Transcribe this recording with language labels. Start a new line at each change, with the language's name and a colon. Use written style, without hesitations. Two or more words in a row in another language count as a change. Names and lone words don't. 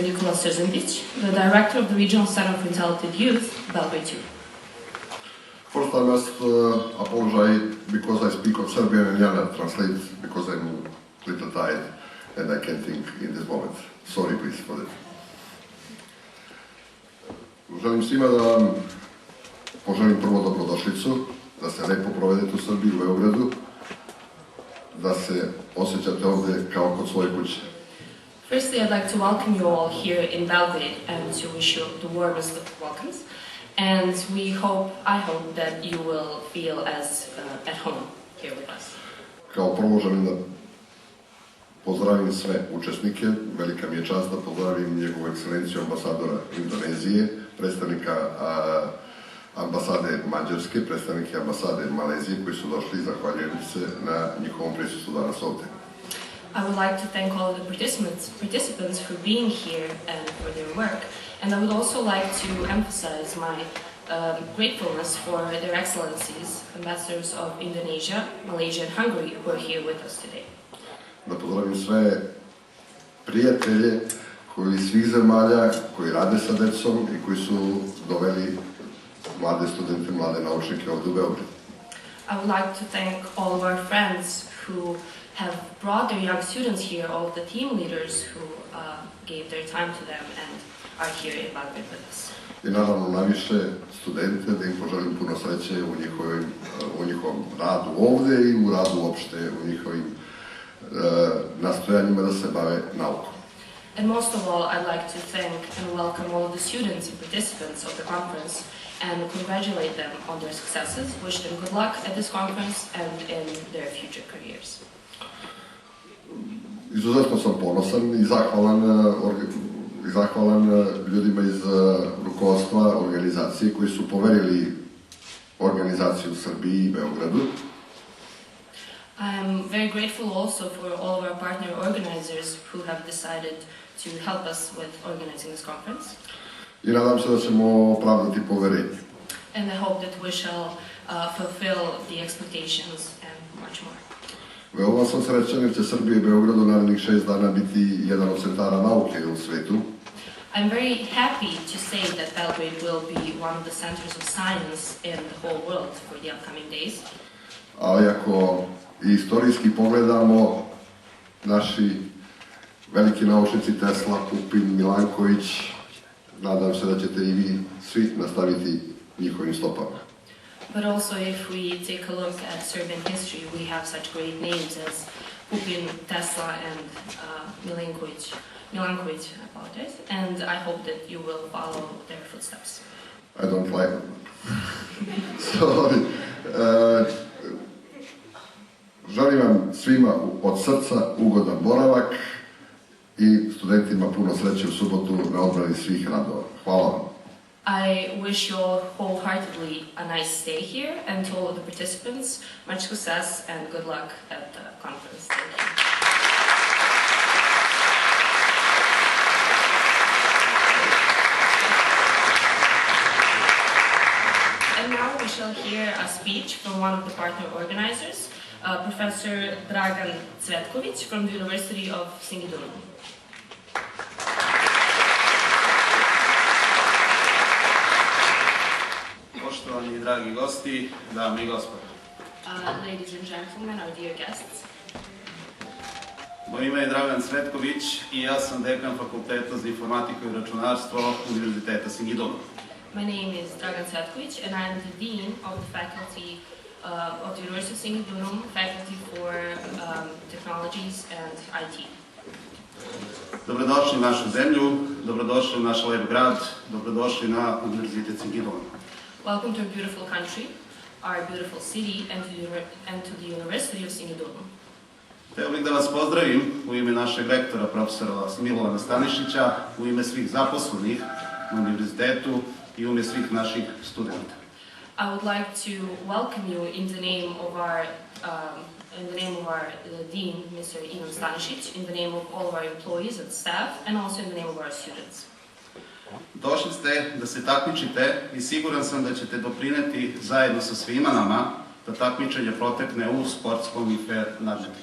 English: Nikola Srđandić, the director of the Regional Center for Talented Youth, Belgrade 2. First, I must apologize because I speak of Serbian and Jana translate because I'm a little tired and I can't think in this moment. Sorry, please, for that.
Serbian: Želim svima da vam poželim prvo dobrodošlicu, da se lepo provedete u Srbiji, u Beogradu, da se osjećate ovde kao kod svoje kuće.
English: Firstly, I'd like to welcome you all here in Belgrade and to wish you the warmest of welcomes. And I hope that you will feel as at home here with us.
Serbian: Kao prvo želim da pozdravim sve učesnike. Velika mi je čast da pozdravim njegovu ekscelenciju ambasadora Indonezije, predstavnika ambasade Mađarske, predstavnike ambasade Malezije koji su došli i zahvaljujem se na njihovom prisustvu danas ovde.
English: I would like to thank all the participants for being here and for their work, and I would also like to emphasize my gratefulness for their excellencies, ambassadors of Indonesia, Malaysia and Hungary who are here with us today.
Serbian: Da pozdravim sve prijatelje koji iz svih zemalja, koji rade sa decom i koji su doveli mlade studente, mlade naučnike ovde u Beograd.
English: I would like to thank all of our friends who have brought their young students here, all of the team leaders who gave their time to them and are here in Belgrade with us.
Serbian: I naravno najviše studente, da im poželim puno sreće u njihovom radu ovde i u radu uopšte, u njihovim nastojanjima da se bave naukom.
English: And most of all, I'd like to thank and welcome all of the students and participants of the conference and congratulate them on their successes, wish them good luck at this conference and in their future careers.
Serbian: Izuzetno sam ponosan i zahvalan ljudima iz rukovodstva organizacije koji su poverili organizaciju u Srbiji i Beogradu.
English: I'm very grateful also for all of our partner organizers who have decided to help us with organizing this conference.
Serbian: I nadam se da ćemo opravdati poverenje.
English: And I hope that we shall fulfill the expectations and much more.
Serbian: Veoma sam srećan jer će Srbija i Beograd u narednih 6 dana biti jedan od centara nauke u svetu.
English: I'm very happy to say that Belgrade will be one of the centers of science in the whole world for the upcoming days.
Serbian: Ali ako istorijski pogledamo, naši veliki naučnici Tesla, Pupin, Milanković, nadam se da ćete i vi svi nastaviti njihovim stopama.
English: But also if we take a look at Serbian history, we have such great names as Pupin, Tesla and Milanković, I apologize, and I hope that you will follow their footsteps. I don't like them. Sorry.
Serbian: Želim vam svima od srca ugodan boravak i studentima puno sreće u subotu na odbrani svih radova. Hvala vam.
English: I wish you all wholeheartedly a nice stay here and to all of the participants much success and good luck at the conference. Thank you. And now we shall hear a speech from one of the partner organizers, Professor Dragan Cvetković from the University of Singidunum.
Serbian: Poštovani i dragi gosti, dame i gospodo.
English: Ladies and gentlemen, our dear guests.
Serbian: Moje ime je Dragan Cvetković i ja sam dekan Fakulteta za informatiku i računarstvo Univerziteta Singidunum.
English: My name is Dragan Cvetković and I am the Dean of the Faculty of the University of Singidunum, Faculty for Technologies and IT.
Serbian: Dobrodošli u našu zemlju, dobrodošli u naš lep grad, dobrodošli na Univerzitet Singidunum.
English: Welcome to our beautiful country, our beautiful city, and to the University of Singidunum.
Serbian: Hteo bih da vas pozdravim u ime našeg rektora, profesora Milovana Stanišića, u ime svih zaposlenih na univerzitetu i u ime svih naših studenta.
English: I would like to welcome you in the name of our Dean, Mr. Ivan Stanišić, in the name of all of our employees and staff, and also in the name of our students.
Serbian: Došli ste da se takmičite i siguran sam da ćete doprineti zajedno sa svima nama da takmičenje protekne u sportskom i fair nadmetanju.